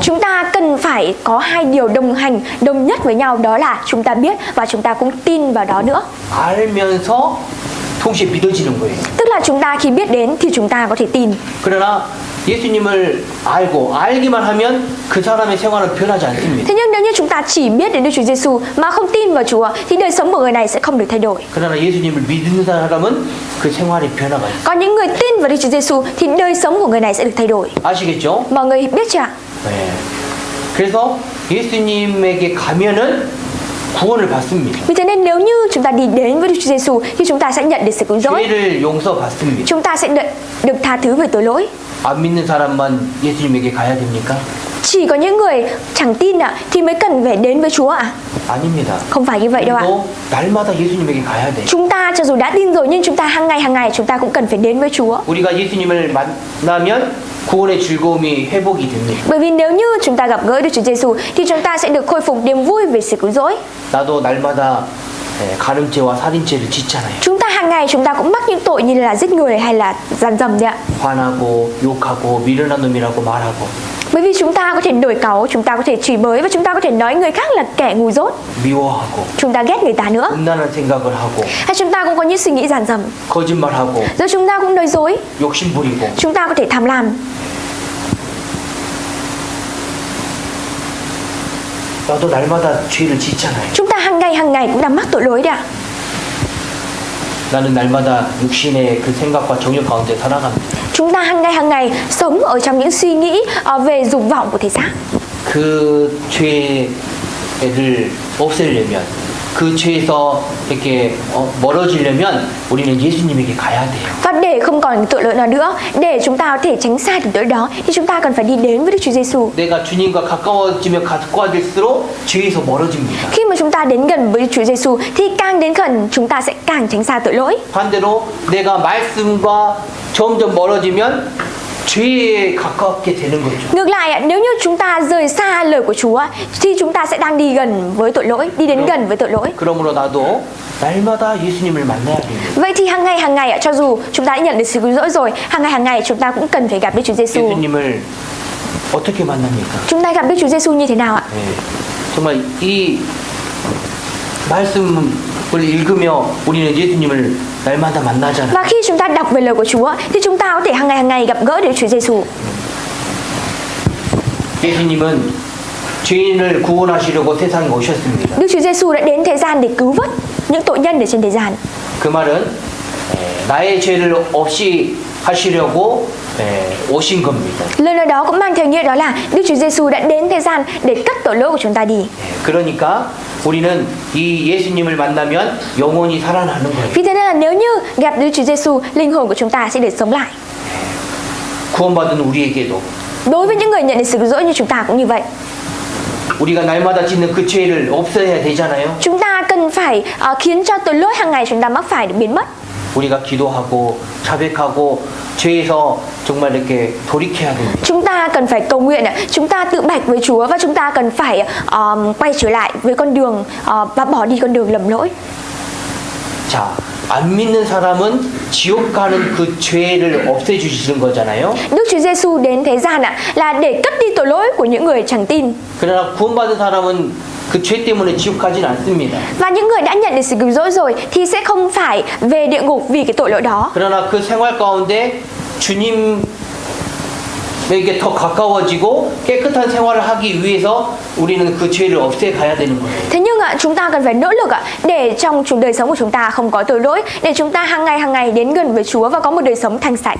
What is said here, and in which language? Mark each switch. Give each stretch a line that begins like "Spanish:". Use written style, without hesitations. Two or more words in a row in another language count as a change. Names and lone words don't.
Vietnamese: Chúng ta cần phải có hai điều đồng nhất với nhau, đó là chúng ta biết và chúng ta cũng tin vào đó nữa.
Korean: 알면서 동시에 믿어지는 거예요.
Vietnamese: Tức là chúng ta khi biết đến thì chúng ta có thể tin.
Korean: 그러나 예수님을 알기만 하면 그 사람의 생활은 변하지 않습니다.
Vietnamese: Thế nhưng nếu như chúng ta chỉ biết đến Đức Chúa Giêsu mà không tin vào Chúa thì đời sống của người này sẽ không được thay đổi.
Korean: 그러나 예수님을 믿는 사람은 그 생활이 변화가 있어요.
Vietnamese: Còn những người tin vào Đức Chúa Giêsu thì đời sống của người này sẽ được thay đổi.
Korean: 아시겠죠?
Vietnamese: Mọi người biết chưa ạ?
Korean: 네. 그래서 예수님에게 가면은 구원을 받습니다.
Vietnamese: Vì thế nên nếu như chúng ta đi đến với Đức Chúa Giêsu thì chúng ta sẽ nhận được sự cứu rỗi.
Korean: 죄를 용서받습니다.
Vietnamese: Chúng ta sẽ được tha thứ về tội lỗi.
Korean: 안 믿는 사람만 예수님에게 가야 됩니까?
Vietnamese: Chỉ có những người chẳng tin ạ thì mới cần phải đến với Chúa ạ?
Korean: 아닙니다.
Vietnamese: Không phải như vậy đâu ạ.
Korean: 그리고 날마다 예수님에게 가야 돼.
Vietnamese: Chúng ta cho dù đã tin rồi nhưng chúng ta hàng ngày chúng ta cũng cần phải đến với Chúa.
Korean: 우리가 예수님을 만나면 구원의 즐거움이 회복이 됩니다.
Vietnamese: Bởi vì nếu như chúng ta gặp gỡ Đức Chúa Giêsu thì chúng ta sẽ được khôi phục niềm vui về sự cứu rỗi.
Korean: 나도 날마다 간음죄와 살인죄를 짓잖아요.
Vietnamese: Chúng ta hàng ngày chúng ta cũng mắc những tội như là giết người hay là gian dâm đấy ạ.
Korean: 화나고 욕하고 미련한 놈이라고 말하고
Vietnamese: Bởi vì chúng ta có thể nổi cáu, chúng ta có thể chửi bới và chúng ta có thể nói người khác là kẻ ngu dốt.
Korean: 미워하고
Vietnamese: Chúng ta ghét người ta nữa.
Korean: 음란한 생각을 하고
Vietnamese: Hay chúng ta cũng có những suy nghĩ gian dâm.
Korean: 거짓말하고
Vietnamese: Rồi chúng ta cũng nói dối.
Korean: 욕심 부리고
Vietnamese: Chúng ta có thể tham lam.
Korean: 나도 날마다 죄를 짓잖아요.
Vietnamese: Chúng ta hàng ngày cũng đang mắc tội lỗi đấy ạ.
Korean: 나는 날마다 육신의 그 생각과 정욕 가운데 살아갑니다.
Vietnamese: Chúng ta hàng ngày sống ở trong những suy nghĩ về dục vọng của thể xác.
Korean: 그 죄를 없애려면 그 죄에서 이렇게 멀어지려면 우리는 예수님에게 가야 돼요.
Vietnamese: Và để không còn tội lỗi nào nữa, để chúng ta có thể tránh xa được tội đó thì chúng ta cần phải đi đến với Đức Chúa Giêsu.
Korean: 내가 주님과 가까워지면 가까워질수록 죄에서 멀어집니다.
Vietnamese: Khi mà chúng ta đến gần với Đức Chúa Giêsu thì càng đến gần chúng ta sẽ càng tránh xa tội lỗi.
Korean: 반대로 내가 말씀과 점점 멀어지면 죄에 가깝게 되는 거죠.
Vietnamese: Ngược lại, nếu như chúng ta rời xa lời của Chúa thì chúng ta sẽ đang đi gần với tội lỗi, đi đến gần với tội lỗi.
Korean: 그러므로 나도 날마다 예수님을 만나야 됩니다.
Vietnamese: Vậy thì hàng ngày cho dù chúng ta đã nhận được sự cứu rỗi rồi, hàng ngày chúng ta cũng cần phải gặp Đức Chúa Giêsu.
Korean: 예수님을 어떻게 만납니까?
Vietnamese: Chúng ta gặp Đức Chúa Giêsu như thế nào ạ?
Korean: 네. 정말 이 말씀을 읽으며 우리는 예수님을 날마다 만나잖아요.
Vietnamese: Và khi chúng ta đọc về lời của Chúa thì chúng ta có thể hàng ngày gặp gỡ được Chúa Giêsu.
Korean: 예수님은 죄인을 구원하시려고 세상에 오셨습니다.
Vietnamese: Đức Chúa Giêsu đã đến thế gian để cứu vớt những tội nhân ở trên thế gian.
Korean: 그 말은 나의 죄를 없이 하시려고 오신 겁니다.
Vietnamese: Lời nói đó cũng mang theo nghĩa đó là Đức Chúa Giêsu đã đến thế gian để cất tội lỗi của chúng ta đi.
Korean: 그러니까 우리는 이 예수님을 만나면 영원히 살아나는 거예요.
Vietnamese: Vì thế nên là nếu như gặp Đức Chúa Giêsu, linh hồn của chúng ta sẽ được sống lại.
Korean: 구원받은 우리에게도
Vietnamese: Đối với những người nhận được sự cứu rỗi như chúng ta cũng như vậy.
Korean: 우리가 날마다 짓는 그 죄를 없애야 되잖아요.
Vietnamese: Chúng ta cần phải khiến cho tội lỗi hàng ngày chúng ta mắc phải được biến mất.
Korean: 우리가 기도하고 자백하고 죄에서 정말 이렇게 돌이켜야 됩니다.
Vietnamese: Chúng ta cần phải cầu nguyện, chúng ta tự bạch với Chúa và chúng ta cần phải quay trở lại với con đường và bỏ đi con đường lầm lỗi.
Korean: 자, 안 믿는 사람은 지옥 가는 그 죄를 없애주시는 거잖아요.
Vietnamese: Đức Chúa Giêsu đến thế gian là để cất đi tội lỗi của những người chẳng tin.
Korean: 그러나 구원받은 사람은 그 죄 때문에 지옥 가진 않습니다.
Vietnamese: Và những người đã nhận được sự cứu rỗi rồi thì sẽ không phải về địa ngục vì cái tội lỗi đó.
Korean: 그러나 그 생활 가운데 주님에게 더 가까워지고 깨끗한 생활을 하기 위해서 우리는 그 죄를 없애 가야 되는 거예요.
Vietnamese: Thế nhưng chúng ta cần phải nỗ lực để trong đời sống của chúng ta không có tội lỗi, để chúng ta hàng ngày đến gần với Chúa và có một đời sống thanh sạch.